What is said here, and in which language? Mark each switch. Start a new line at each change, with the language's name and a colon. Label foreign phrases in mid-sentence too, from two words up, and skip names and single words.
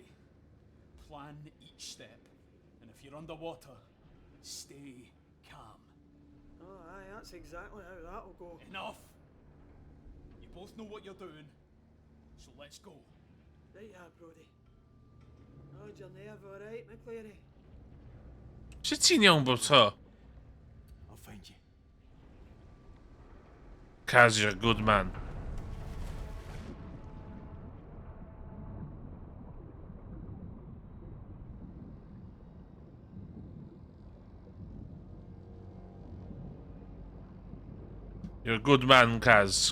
English: Plan each step, and if you're underwater, stay calm. Oh, aye, that's exactly how that'll go. Enough! You both know what you're doing, so let's go. Right, yeah, Brody. How's your nerve, alright, McCleary?
Welsh: Shit ti'n iawn bod to?
English: I'll find you. Kaz, you're a good man. You're a good man, Kaz.